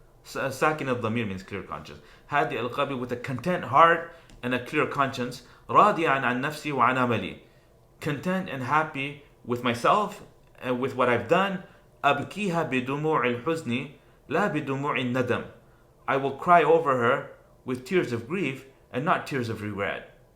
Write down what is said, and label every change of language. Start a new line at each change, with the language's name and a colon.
Arabic: ساكن الضمير
English: means clear conscience.
Arabic: هادئ القلب,
English: with a content heart and a clear conscience.
Arabic: راضيا عن نفسي وعن عملي,
English: content and happy with myself and with what I've done.
Arabic: أبكيها بدموع الحزن لا بدموع الندم.
English: I will cry over her with tears of grief and not tears of regret.